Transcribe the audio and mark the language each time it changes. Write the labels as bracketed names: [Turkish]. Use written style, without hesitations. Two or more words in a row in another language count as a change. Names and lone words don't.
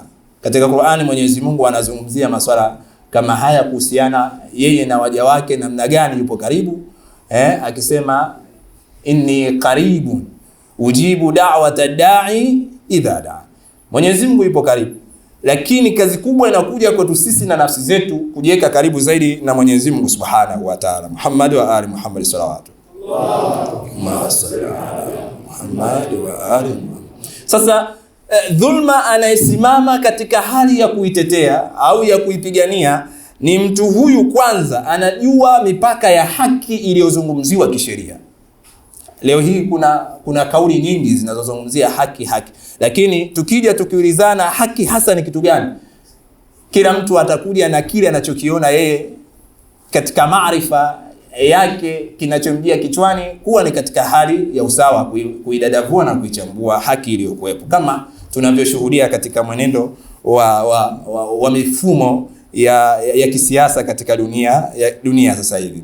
[Swahili] Katika Qur'ani Mwenyezi Mungu anazungumzia masuala kama haya kuhusiana yeye na waja wake, namna gani yupo karibu, akisema [Arabic] إني قريب أجيب دعوة الداع إذا دعا. [Swahili] Mwenyezi Mungu yupo karibu, lakini kazi kubwa inakuja kwetu sisi na nafsi zetu kujiweka karibu zaidi na Mwenyezi Mungu [Arabic] سبحانه وتعالى. محمد وآل محمد صلوات. اللهم صل على محمد وآل محمد. [Swahili] Sasa dhulma anayesimama katika hali ya kuitetea au ya kuipigania ni mtu huyu kwanza anajua mipaka ya haki iliyozungumziwa kisheria. Leo hii kuna kauli nyingi zinazozungumzia haki, lakini tukija tukiulizana haki hasa ni kitu gani, kila mtu atakuja na kile anachokiona yeye katika maarifa yake, kinachomjia kichwani kuwa ni katika hali ya usawa, kuidadavua na kuichambua haki iliyokuwepo, kama tunavyoshuhudia katika mwenendo wa mifumo ya kisiasa katika dunia sasa hivi.